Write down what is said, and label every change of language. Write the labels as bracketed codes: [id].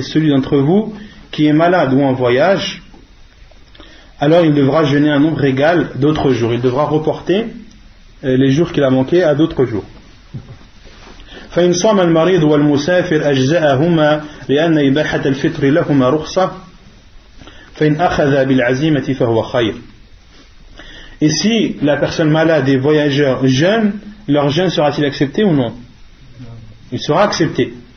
[fr] Et celui d'entre vous qui est malade ou en voyage, alors il devra jeûner un nombre égal d'autres jours. Il devra reporter les jours qu'il a manqués à d'autres jours. [ar] فإن صام المريض والمسافر أجزأهما لأن إباحة الفطر لهما رخصة فإن أخذ بالعزيمة فهو خير. [fr] Et si la personne malade et voyageur jeûne, leur jeûne sera-t-il accepté ou non? Il sera accepté.